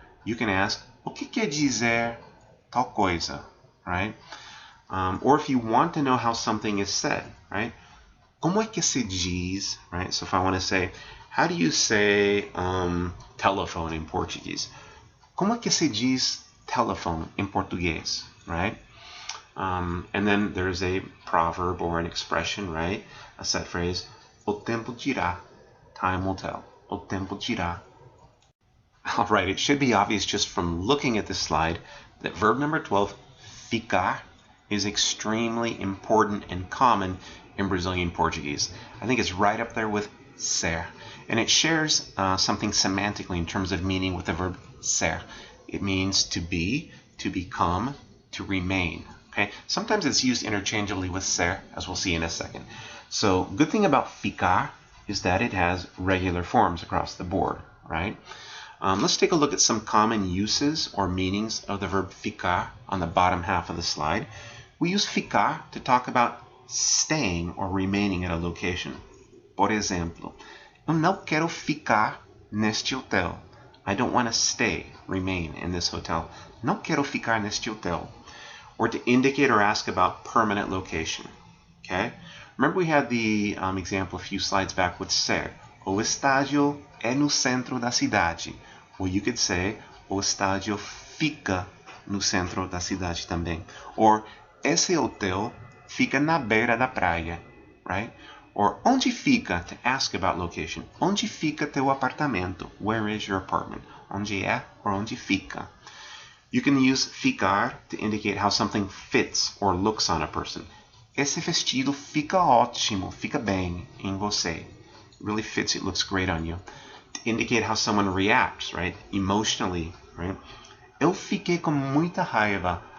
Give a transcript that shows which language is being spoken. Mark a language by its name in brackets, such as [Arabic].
[English] You can ask, [Portuguese] o que quer dizer tal coisa, [English] right? Or if you want to know how something is said, right? [Portuguese] Como é que se diz, [English] right? So if I want to say, how do you say telephone in Portuguese? [Portuguese] Como é que se diz telephone in Português, [English] right? And then there's a proverb or an expression, right? A set phrase, [Portuguese] o tempo dirá, [English] time will tell. [Portuguese] O tempo dirá. [English] All right, it should be obvious just from looking at this slide that verb number 12, ficar, is extremely important and common in Brazilian Portuguese. I think it's right up there with ser, and it shares something semantically in terms of meaning with the verb ser. It means to be, to become, to remain. Okay? Sometimes it's used interchangeably with ser, as we'll see in a second. So, good thing about ficar is that it has regular forms across the board, right? Let's take a look at some common uses or meanings of the verb ficar on the bottom half of the slide. We use ficar to talk about staying or remaining at a location. [Portuguese] Por exemplo, eu não quero ficar neste hotel. [English] I don't want to stay, remain in this hotel. [Portuguese] Não quero ficar neste hotel. [English] Or to indicate or ask about permanent location. Okay? Remember we had the example a few slides back with ser. [Portuguese] O estádio é no centro da cidade. [English] Well, you could say, [Portuguese] o estádio fica no centro da cidade também. Or, esse hotel fica na beira da praia, [English] right? [Portuguese] Or, onde fica, to ask about location. Onde fica teu apartamento? [English] Where is your apartment? [Portuguese] Onde é [English] or [Portuguese] onde fica? [English] You can use ficar to indicate how something fits or looks on a person. [Portuguese] Esse vestido fica ótimo, fica bem em você. [English] It really fits, it looks great on you. To indicate how someone reacts, right? Emotionally, right? [Portuguese] Eu fiquei com muita raiva.